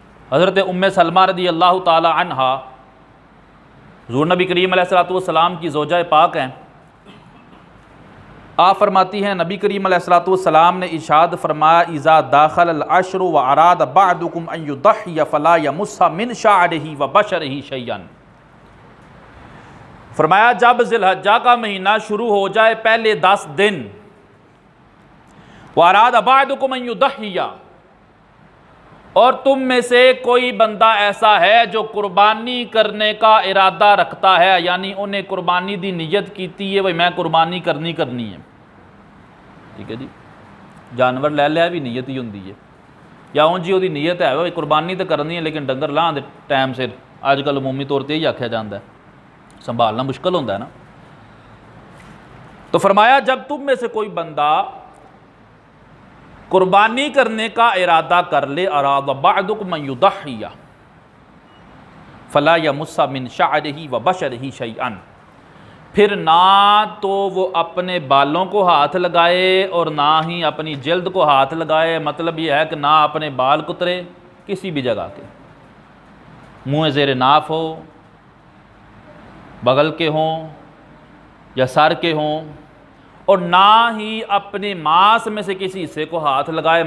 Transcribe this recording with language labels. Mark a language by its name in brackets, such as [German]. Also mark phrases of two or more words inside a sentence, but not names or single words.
[Hindi] हज़रत उम्मे सलमा [Arabic] رضي الله تعالى عنها [Hindi] हुज़ूर नबी करीम [Arabic] عليه الصلاة والسلام [Hindi] की ज़ौजा पाक हैं। आप फरमाती हैं नबी करीम [Arabic] عليه الصلاة والسلام [Hindi] ने इरशाद फरमाया, [Arabic] إذا دخل العشر وأراد أحدكم أن يضحي فلا يمس من شعره وبشره شيئا. [Hindi] फरमाया जब ज़िलहज्जा का महीना शुरू हो जाए पहले 10 दिन, [Arabic] وأراد أحدكم أن يضحي, [Hindi] और तुम में से कोई बंदा ऐसा है जो कुर्बानी करने का इरादा रखता है, यानी उन्हें कुर्बानी [Punjabi] دی نیت کیتی ہے, [Hindi] भाई मैं कुर्बानी करनी है, ठीक है जी, जानवर लै लिया भी नीयत ही होंगी है, या उन जी वो नीयत है भाई कुर्बानी तो करनी है लेकिन [Punjabi] ڈنگر لانے دے ٹائم سر, [Hindi] अजकल अमूमी तौर पर यही आख्या जाता है, संभालना मुश्किल होता है ना। तो फरमाया जब तुम में से कोई बंदा कुर्बानी करने का इरादा कर ले, [Arabic] أراد أحدكم أن يضحي فلا يمس من شعره وبشره شيئا, [Hindi] फिर ना तो वो अपने बालों को हाथ लगाए और ना ही अपनी जल्द को हाथ लगाए। मतलब ये है कि ना अपने बाल कुतरे किसी भी जगह के, मुँह ज़ेर नाफ हो, बगल के हों या सर के हों, और ना ही अपने मांस में से किसी हिस्से को हाथ लगाए।